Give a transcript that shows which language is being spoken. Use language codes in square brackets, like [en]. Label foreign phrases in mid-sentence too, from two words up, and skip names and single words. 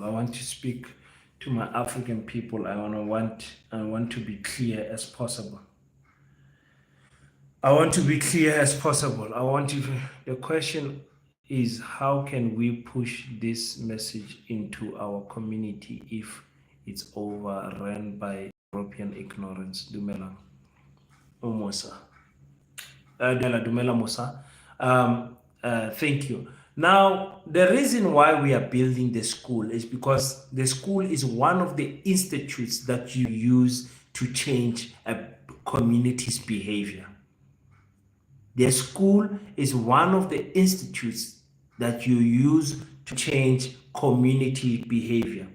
[en] I want to speak to my African people. I want to be clear as possible. The question is, how can we push this message into our community if it's overrun by European ignorance? [tn] Dumela Musa. Dumela Musa. [en] Thank you. Now, the reason why we are building the school is because the school is one of the institutes that you use to change a community's behavior. The school is one of the institutes that you use to change community behavior.